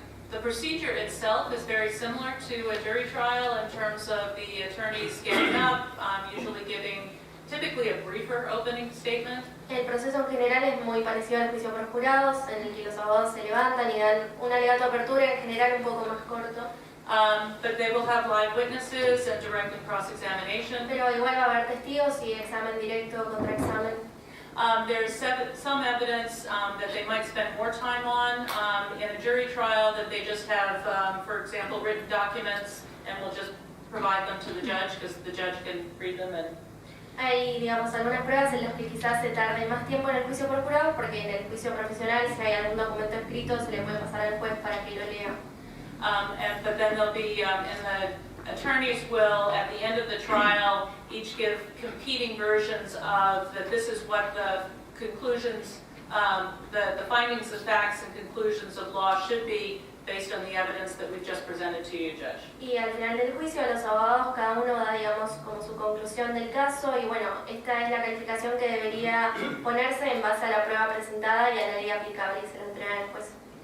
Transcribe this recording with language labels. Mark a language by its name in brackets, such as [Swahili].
[English] The procedure itself is very similar to a jury trial in terms of the attorneys getting up, usually giving typically a briefer opening statement. [Spanish] El proceso en general es muy parecido al juicio por jurados, en el que los abogados se levantan y dan un alegato de apertura, en general un poco más corto. [English] But they will have live witnesses and direct and cross-examination. [Spanish] Pero igual va a haber testigos y examen directo contra examen. [English] There's some evidence that they might spend more time on in a jury trial, that they just have, for example, written documents and will just provide them to the judge because the judge can read them. And [Spanish] Hay, digamos, algunas pruebas en las que quizás se tarde más tiempo en el juicio por jurados, porque en el juicio profesional, si hay algún documento escrito, se le puede pasar al juez para que lo lea. [English] But then there'll be, and the attorneys will, at the end of the trial, each give competing versions of that this is what the conclusions, the findings of facts and conclusions of law should be based on the evidence that we've just presented to you, Judge. [Spanish] Y al final del juicio, los abogados, cada uno da, digamos, como su conclusión del caso, y bueno, esta es la calificación que debería ponerse en base a la prueba presentada y a la ley aplicable, y se lo entregan al juez.